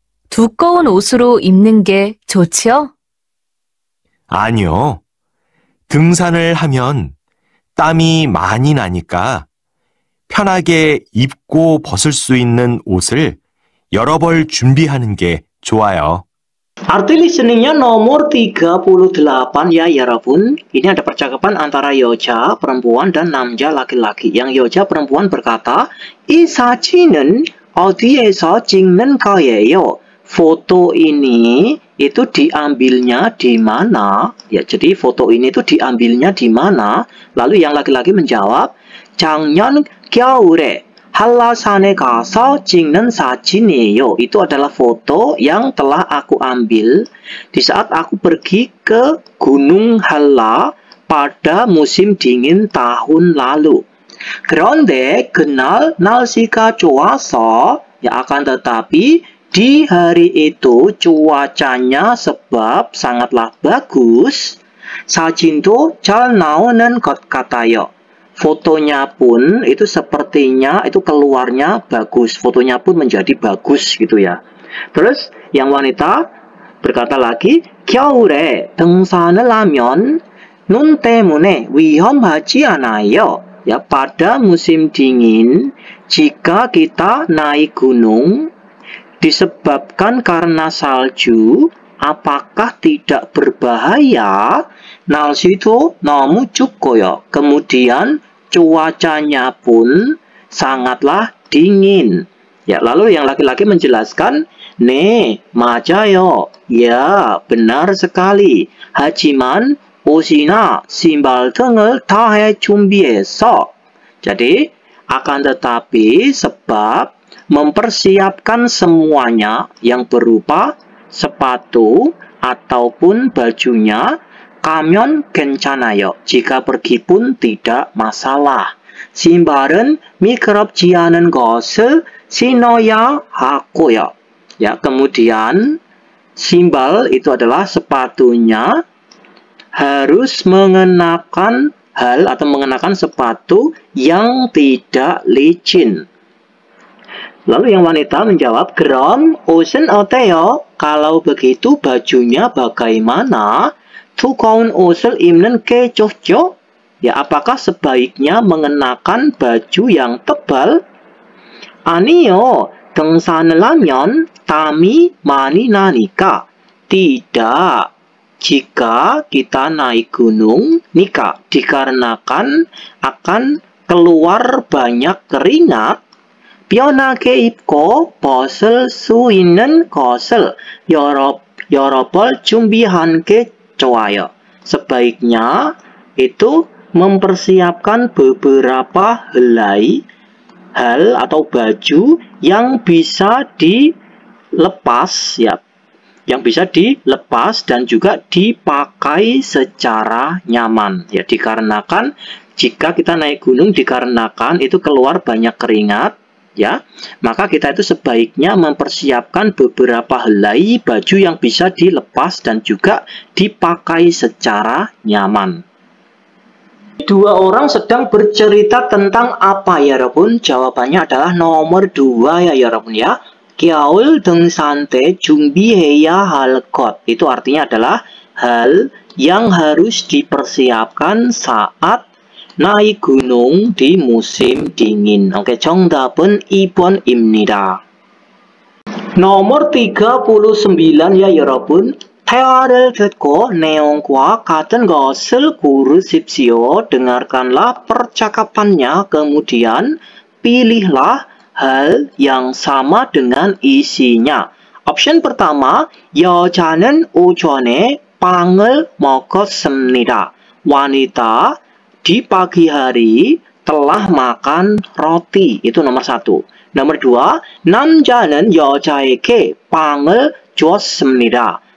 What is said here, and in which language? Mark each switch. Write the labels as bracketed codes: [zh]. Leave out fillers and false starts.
[ko] 두꺼운 옷으로 입는 게 좋지요? 아니요. 등산을 하면 땀이 많이 나니까 편하게 입고 벗을 수 있는 옷을 여러 벌 준비하는 게 좋아요. [id] Arti listeningnya nomor 38 ya 여러분. Ini ada percakapan antara 여자 perempuan dan 남자 laki-laki. Yang 여자 perempuan berkata, [ko] 이 사진은 어디에서 찍는 거예요? [id] Foto ini itu diambilnya di mana? Ya, jadi foto ini itu diambilnya di mana? Lalu yang laki-laki menjawab, [ko] 작년 겨울에 한라산에 가서 찍는 사진이에요. [id] Itu adalah foto yang telah aku ambil di saat aku pergi ke Gunung Halla pada musim dingin tahun lalu. [ko] 그런데 그날 날씨가 좋아서, [id] ya akan tetapi di hari itu cuacanya sebab sangatlah bagus. [ko] 사진도 잘 나오는 것 같아요. [id] Fotonya pun itu sepertinya itu keluarnya bagus. Fotonya pun menjadi bagus gitu ya. Terus yang wanita berkata lagi, [ko] 겨울에 등산을 하면 눈 때문에 위험하지 않아요. [id] Ya, pada musim dingin jika kita naik gunung disebabkan karena salju, apakah tidak berbahaya? [ko] 날씨도 너무 춥고요. [id] Kemudian cuacanya pun sangatlah dingin. Ya, lalu yang laki-laki menjelaskan, [ko] 네, 맞아요. [id] Ya, benar sekali. [ko] 하지만 옷이나 신발 등을 다 해 준비해서. [id] Jadi, akan tetapi sebab mempersiapkan semuanya yang berupa sepatu ataupun bajunya, [ko] 가면 괜찮아요. [id] Jika pergi pun tidak masalah. [ko] 신발은 미끄럽지 않은 것을 신어야 하고요. [id] Ya, kemudian simbal itu adalah sepatunya harus mengenakan mengenakan sepatu yang tidak licin. Lalu yang wanita menjawab, [ko] 그럼 옷은 어때요? [id] Kalau begitu bajunya bagaimana? [ko] 두꺼운 옷을 입는 게 좋죠? [id] Ya, apakah sebaiknya mengenakan baju yang tebal? [ko] 아니요, 등산을 하면 땀이 많이 나니까. [id] Tidak. Jika kita naik gunung, nika, dikarenakan akan keluar banyak keringat. [ko] 편하게 입고 벗을 수 있는 것을 여러 벌 준비한 게 좋아요. [id] Sebaiknya itu mempersiapkan beberapa helai hal atau baju yang bisa dilepas ya, yang bisa dilepas dan juga dipakai secara nyaman ya, dikarenakan jika kita naik gunung dikarenakan itu keluar banyak keringat ya, maka kita itu sebaiknya mempersiapkan beberapa helai baju yang bisa dilepas dan juga dipakai secara nyaman. Dua orang sedang bercerita tentang apa ya 여러분? Jawabannya adalah nomor 2 ya 여러분 ya. [ko] 겨울 등산 때 준비해야 할 것. [id] Itu artinya adalah hal yang harus dipersiapkan saat naik gunung di musim dingin. [ko] Oke, 정답은 2번입니다. [id] nomor 39 ya 여러분. [ko] 대화를 듣고 내용과 같은 것을 고르십시오. [id] Dengarkanlah percakapannya, kemudian pilihlah hal yang sama dengan isinya. Option pertama, [ko] 여자는 오전에 빵을 먹었습니다. [id] Wanita di pagi hari telah makan roti. Itu nomor 1. [ko] nomor 2, 남자는 여자에게 빵을 줬습니다.